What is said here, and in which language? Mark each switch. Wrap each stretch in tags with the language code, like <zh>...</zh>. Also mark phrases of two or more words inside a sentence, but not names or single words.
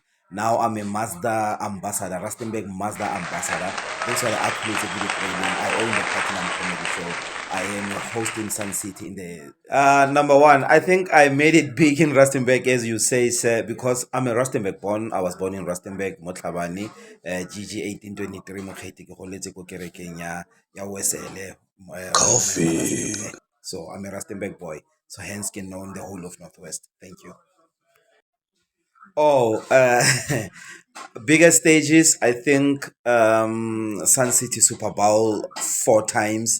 <en>Now I'm a Mazda ambassador, Rustenburg Mazda ambassadar. Those are the accolades of the training. I own the Platinum Comedy Show. I am hosting Sun City in the number 1. I think I made it big in Rustenburg, as you say, sir, because I'm a Rustenburg born. I was born in Rustenburg, Motlhabane, GG 1823, Mokgeti</en> <tn>ke goletse ko kerekeng ya Wesele.</tn> <en>Coffee. So I'm a Rustenburg boy. So hence can know the whole of Northwest. Thank you. Oh, bigger stages. I think Sun City Super Bowl 4 times.</en>